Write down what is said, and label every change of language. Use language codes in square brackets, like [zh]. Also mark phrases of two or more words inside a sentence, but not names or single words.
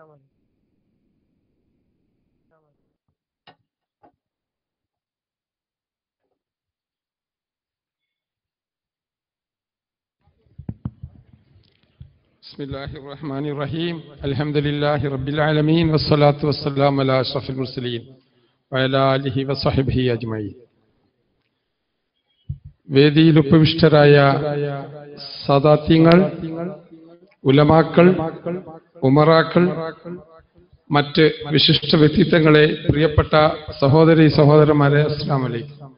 [ar] بسم الله الرحمن الرحيم. الحمد لله رب العالمين والصلاة والسلام على أشرف المرسلين وعلى آله وصحبه أجمعين. [ml] വേദിയിൽ ഉപവിഷ്ടരായ സാദാത്യങ്ങൾ, ഉലമാക്കൾ, ഉമറാക്കൾ, മറ്റ് വിശിഷ്ട വ്യക്തിത്വങ്ങളെ, പ്രിയപ്പെട്ട സഹോദരി സഹോദരന്മാരെ, [ar] السلام عليكم.